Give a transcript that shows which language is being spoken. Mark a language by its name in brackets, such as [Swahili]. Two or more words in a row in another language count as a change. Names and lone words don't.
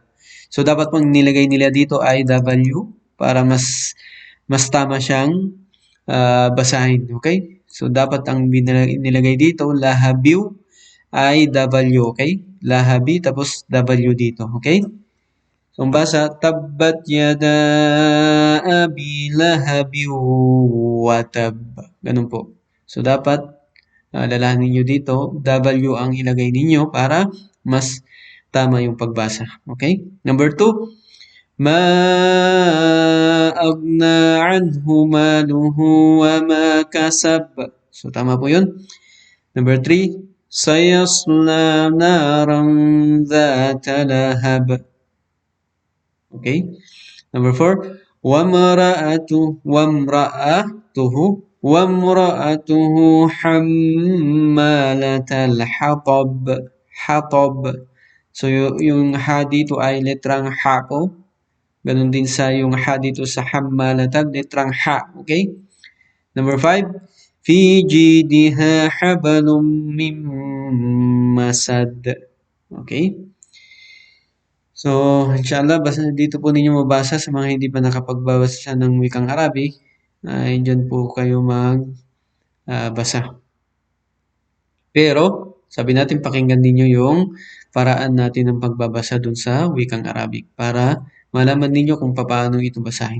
[Filipino] So, dapat pong nilagay nila dito ay W para mas tama siyang basahin, okay? So, dapat ang nilagay dito, lahabyu ay W, okay? Lahabi tapos W dito, okay? So, ang basa, [Arabic] تبت يدا أبي لهب وتب. [Filipino] Ganun po. So, dapat lalahanin ninyo dito, W ang ilagay ninyo para mas tama yung pagbasa. Okay? Number 2, [Arabic] ما أغنى عنه ماله وما كسب. [Filipino] So, tama po yun. Number 3, [Arabic] سيصلى نارا ذات لهب. [Filipino] Okay. [Arabic] Number 4, وامرأته حمالة الحطب. Hatab. [Filipino] So yung ha dito ay letrang ha po. Ganun din sa yung ha dito sa hammalatal, letrang ha. Okay? Number 5, [Arabic] في جيدها حبل من مسد. [Filipino] Okay? So, inshallah, dito po ninyo mabasa sa mga hindi pa nakapagbabasa ng wikang Arabic, ay dyan po kayo magbasa. Pero, sabi natin, pakinggan ninyo yung paraan natin ng pagbabasa dun sa wikang Arabic para malaman ninyo kung paano ito basahin.